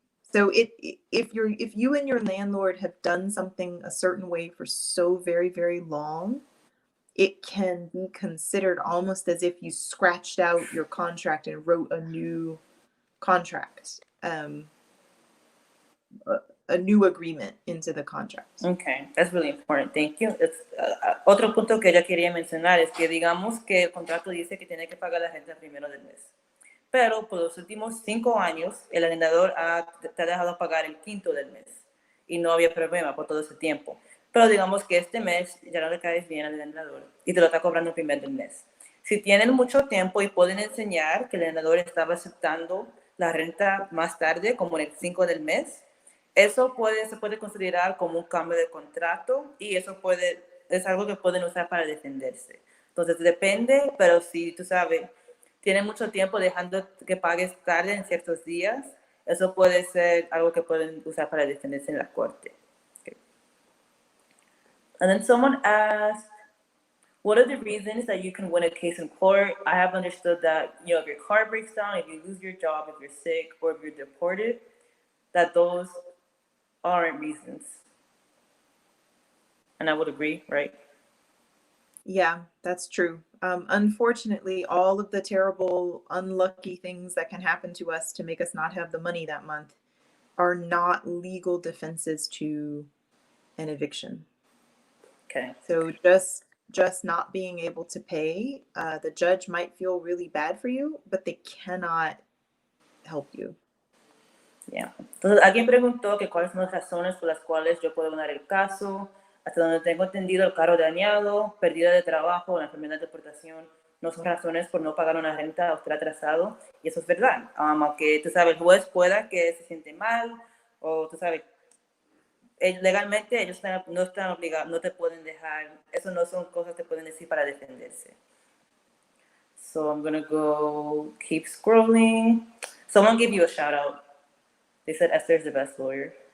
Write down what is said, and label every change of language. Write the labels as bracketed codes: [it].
[en] So if you and your landlord have done something a certain way for so very, very long, it can be considered almost as if you scratched out your contract and wrote a new contract, a new agreement into the contract. Okay, that's really important. Thank you. [es] Otro punto que ella quería mencionar es que digamos que el contrato dice que tiene que pagar la renta el primero del mes. Pero por los últimos 5 años, el arrendador te ha dejado pagar el quinto del mes. Y no había problema por todo ese tiempo. Pero digamos que este mes ya no le caes bien al arrendador y te lo está cobrando el primer del mes. Si tienen mucho tiempo y pueden enseñar que el arrendador estaba aceptando la renta más tarde, como en el 5 del mes, eso se puede considerar como un cambio de contrato y eso es algo que pueden usar para defenderse. Entonces depende, pero si tú sabes, tienen mucho tiempo dejando que pagues tarde en ciertos días, eso puede ser algo que pueden usar para defenderse en la corte. [en] Okay. And then someone asked, what are the reasons that you can win a case in court? I have understood that, if your car breaks down, if you lose your job, if you're sick, or if you're deported, that those aren't reasons. And I would agree, right? Yeah, that's true. Unfortunately, all of the terrible, unlucky things that can happen to us to make us not have the money that month are not legal defenses to an eviction. Okay. So just not being able to pay, the judge might feel really bad for you, but they cannot help you. Yeah. [es] Entonces, alguien preguntó que cuáles son las razones por las cuales yo puedo ganar el caso. Hasta donde tengo entendido, el carro dañado, pérdida de trabajo, la enfermedad de deportación, no son razones por no pagar una renta o estar atrasado. Y eso es verdad. Aunque, tú sabes, el juez pueda que se siente mal, o tú sabes, legalmente ellos no están obligados, no te pueden dejar, eso no son cosas que pueden decir para defenderse. [en] So I'm going to keep scrolling. Someone gave you a shout out. They said Esther's the best lawyer.